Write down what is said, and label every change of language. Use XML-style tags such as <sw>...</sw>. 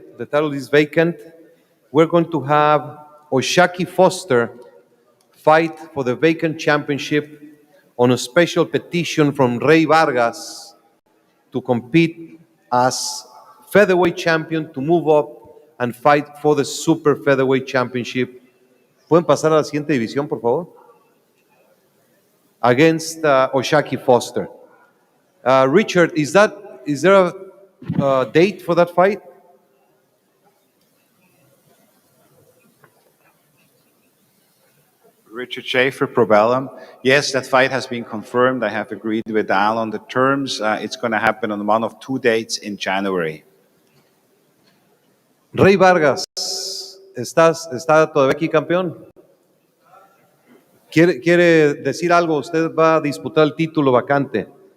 <en>The title is vacant. We're going to have Oshaki Foster fight for the vacant championship on a special petition from Rey Vargas to compete as featherweight champion, to move up and fight for the super featherweight championship.</en> <es>¿Pueden pasar a la siguiente división, por favor?</es> <en>Against Oshaki Foster. Richard, is there a date for that fight? Richard Schaefer, Probellum. Yes, that fight has been confirmed. I have agreed with Al on the terms. It's going to happen on one of 2 dates in January.</en> <es>Rey Vargas, ¿está todavía aquí campeón? ¿Quiere decir algo? Usted va a disputar el título vacante.</es>